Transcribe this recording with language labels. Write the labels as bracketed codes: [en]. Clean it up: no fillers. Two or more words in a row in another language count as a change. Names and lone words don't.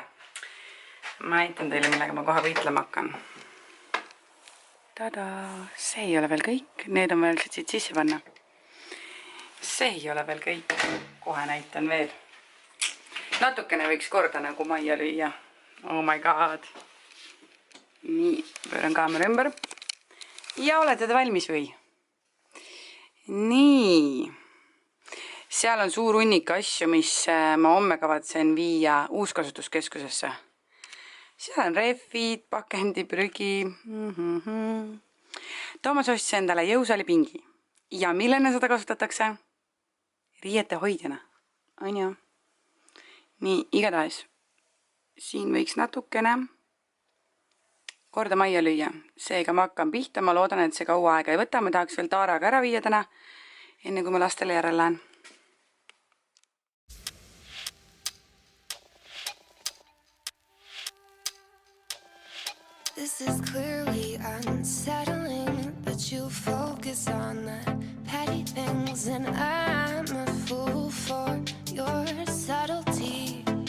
[et] Ma näitan teile, millega ma kohe võitlema hakkan. Tada! See ei ole veel kõik. Need on veel siit sisse panna. See ei ole veel kõik. Kohe näitan veel. Natukene võiks korda nagu majja lüüa. [en] Oh my god! [et] Nii, pööran kaamera ümber. Ja olete te valmis või? Nii. Seal on suur hunnik asju, mis ma homme kavatsen viia uuskasutuskeskusesse. Seal on rehvid, pakendi, prügi. Toomas ostis endale jõusalipingi. Ja millena seda kasutatakse? Riiete hoidjana. On ju? Nii, igatahes. Siin võiks natukene korda majja lüüa. Seega ma hakkan pihta, ma loodan, et see kaua aega ei võta. Ma tahaks veel Taaraga ära viia täna, enne kui ma lastele järel lähen. [en] This is clearly unsettling, but you focus on the petty things, and I'm a fool for your subtlety.